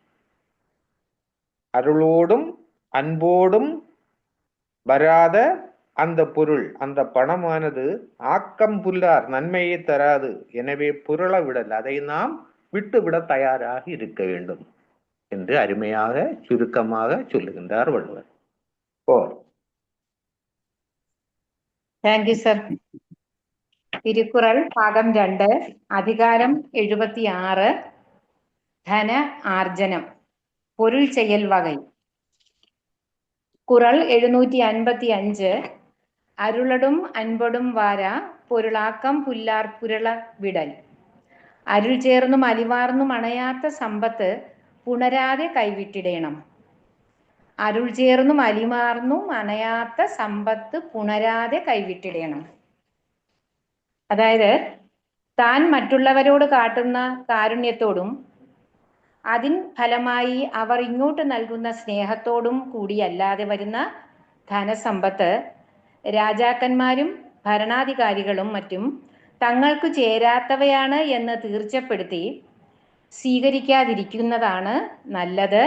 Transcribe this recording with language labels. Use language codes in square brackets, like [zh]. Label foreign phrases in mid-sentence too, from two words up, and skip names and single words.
[ta] அருளோடும் அன்போடும் வராத அந்த பொருள், அந்த பணமானது ஆக்கம் புல்லார், நன்மையை தராது. எனவே புரள விடல், அதை நாம் விட்டுவிட தயாராக இருக்க வேண்டும் என்று அருமையாக சுருக்கமாக சொல்லுகின்றார் வள்ளுவர். [en] Thank you sir. [ml] തിരുക്കുറൾ ഭാഗം 2, അധികാരം 76, ധന ആർജനം, പൊരുൾ ചെയ്യൽ വകை. [ta] குறள் 755, அருளடும் அன்பொடும் வாரா பொருளாக்கம் புல்லார் புரள விடல். [ml] അരുൾ ചേർന്നും അലിവാർന്നും അണയാത്ത സമ്പത്ത് പുണരാതെ കൈവിട്ടിടേണം. അരുൾ ചേർന്നും അലിമാർന്നും അണയാത്ത സമ്പത്ത് പുണരാതെ കൈവിട്ടിടേണം. അതായത് താൻ മറ്റുള്ളവരോട് കാട്ടുന്ന കാരുണ്യത്തോടും അതിൻ ഫലമായി അവർ ഇങ്ങോട്ട് നൽകുന്ന സ്നേഹത്തോടും കൂടിയല്ലാതെ വരുന്ന ധനസമ്പത്ത് രാജാക്കന്മാരും ഭരണാധികാരികളും മറ്റും തങ്ങൾക്ക് ചേരാത്തവയാണ് എന്ന് തീർച്ചപ്പെടുത്തി സ്വീകരിക്കാതിരിക്കുന്നതാണ് നല്ലത്.